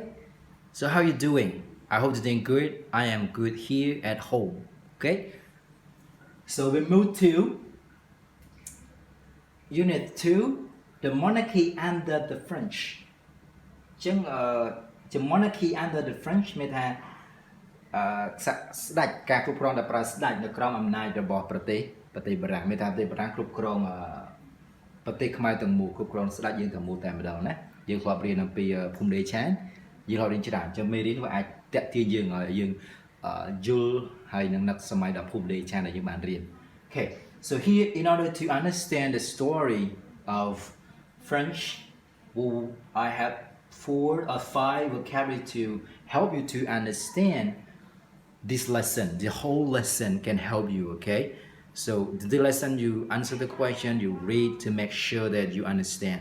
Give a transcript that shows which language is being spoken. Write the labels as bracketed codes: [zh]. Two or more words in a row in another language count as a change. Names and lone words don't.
[en] So how you doing? I hope you're doing good. I am good here at home. Okay? So we move to Unit 2, the monarchy under the French. [km] Chứ [en] the monarchy under the French [km] មានថាស្ដេចការគ្រប់គ្រងដែលប្រើស្ដេចនៅក្រោមអំណាចរបស់ប្រទេសបារាំងមានថាប្រទេសបារាំង គ្រប់គ្រងប្រទេសខ្មែរទាំងមូលគ្រប់គ្រងស្ដេចយើងទាំងមូលតែម្ដងណាយើងធ្លាប់រៀនអំពីភូមិដេឆានយើងធ្លាប់រៀនច្រើនអញ្ចឹងមេរៀនវាអាចតាក់ទាញយើងឲ្យយើងយល់ហើយនឹងនឹកសម័យដល់ភូមិដេឆានដែលយើងបានរៀន [en] Okay, so here in order to understand the story of French, I have 4 or 5 vocabulary to help you to understand this lesson. The whole lesson can help you, okay? So the lesson you answer the question, you read to make sure that you understand.